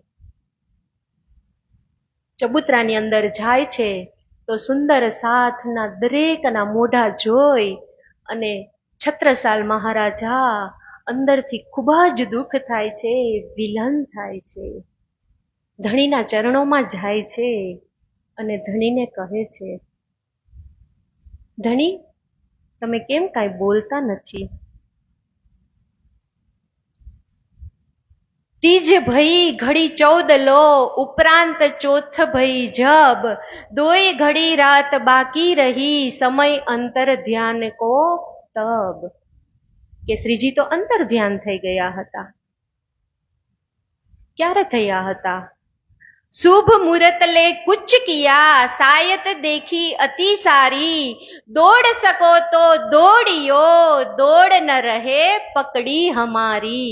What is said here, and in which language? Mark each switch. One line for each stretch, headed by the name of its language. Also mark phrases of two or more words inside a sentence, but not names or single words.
Gujarati: ચબુતરાની અંદર જાય છે તો સુંદર સાથના દરેકના મોઢા જોઈ અને છત્રસાલ મહારાજા અંદરથી ખૂબ જ દુઃખ થાય છે, વિલન થાય છે. ધણીના ચરણોમાં જાય છે અને ધણીને કહે છે, ધણી, તમે કેમ કાંઈ બોલતા નથી?
Hindi: तीज भई घड़ी 14 लो, उपरांत चौथ भई जब, दोई घड़ी रात बाकी रही, समय अंतर ध्यान को तब.
Gujarati: કે શ્રીજી તો અંતર ધ્યાન થઈ ગયા હતા. ક્યારે થયા હતા?
Hindi: शुभ मुहूर्त ले कुछ किया, सायत देखी अति सारी, दौड़ सको तो दौड़ियो, दौड़ न रहे पकड़ी हमारी.